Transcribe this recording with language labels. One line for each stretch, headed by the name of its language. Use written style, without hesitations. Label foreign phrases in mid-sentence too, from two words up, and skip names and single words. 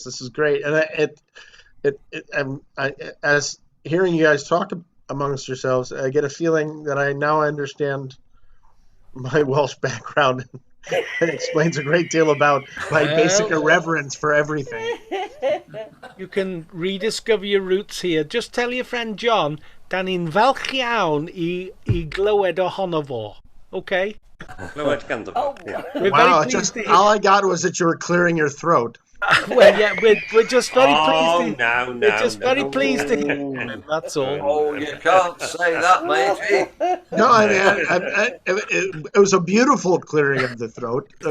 English: This is great, and as hearing you guys talk amongst yourselves, I get a feeling that I now understand my Welsh background. It explains a great deal about my basic irreverence for everything. You can rediscover your roots here. Just tell your friend John,
Welsh: dan ni'n falch iawn I glywed ohono fo. Okay? Clywed ganddo fo.
English: We're Wow, very pleased to hear. all I got was that you were clearing your throat. Well, yeah, we're just very pleased. We're just very no. pleased to hear from him. That's all. Oh, you can't say that, matey. No, I mean, it was a beautiful clearing of the throat.